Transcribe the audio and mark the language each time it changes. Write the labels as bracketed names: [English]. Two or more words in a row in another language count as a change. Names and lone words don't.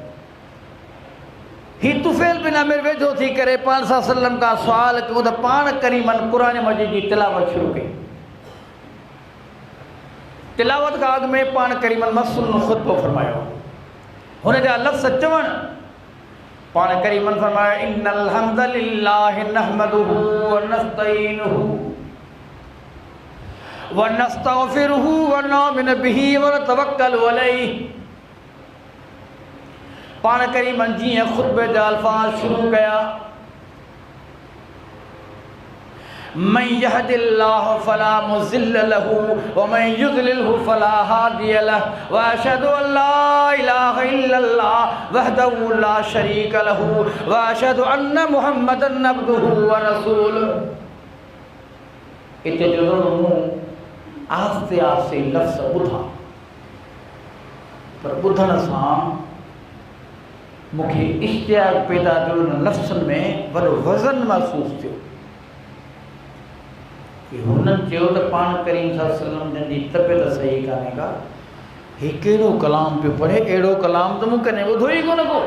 [Sindhi] ही तुफैल बिन अमीर वेझो थी करे पाण सां सल्लम खां सुवाल कयो त पाण करीमनि क़ुरान मजीद जी तिलावत शुरू कई। तिलावत खां अॻु में पाण करीमनि मसलन ख़ुतबो फरमायो, हुन जा लफ़्ज़ चवण पाण करीमनि फरमाया [Arabic] إن الحمد لله نحمده ونستعينه ونستغفره ونؤمن به ونتوكل عليه. [Sindhi] पाण करीमनि जीअं ख़ुतबे जा अल्फाज़ शुरू कया, [Arabic] من يهده الله فلا مضل له ومن يضلل فلا هادي له وأشهد أن لا إله إلا الله وحده لا شريك له وأشهد أن محمدا عبده ورسوله. [Sindhi] इते जो आस्ते आस्ते लफ़्ज़ ॿुधा, पर ॿुधण सां मूंखे इश्तियाक पैदा थियो, उन लफ़्ज़नि में वॾो वज़न महसूस थियो। हुननि चयो त पाण करीम [Arabic] صلى الله عليه وسلم [Sindhi] जंहिंजी तबियत सही कान्हे का, ही कहिड़ो कलाम पियो पढ़े, अहिड़ो कलाम त मूं कॾहिं ॿुधो ई कोन को।